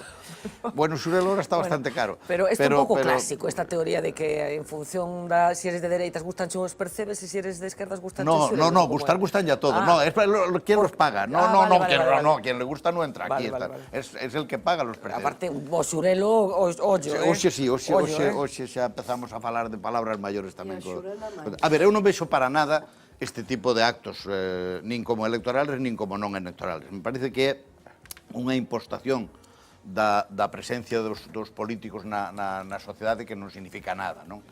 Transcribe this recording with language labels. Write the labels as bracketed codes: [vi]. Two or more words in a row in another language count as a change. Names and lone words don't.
[es] Bueno, surelo ahora está bastante caro. Pero es un poco clásico esta teoría de que en función de si eres de derechas gustan [gl] os percebes [es] y si eres de izquierdas gustan No, gustan ya todos. No, es quien los paga. No, quien le gusta no entra aquí. Es el que paga los percebes. [gl] Aparte, o xurelo o Hoxe xa empezamos a falar de palabras maiores tamén. A ver, eu non vexo para nada este tipo de actos, nin como electorales, nin como non electorales. [es] Me parece [gl] que é unha impostación da presencia dos políticos na sociedade que non significa nada, non?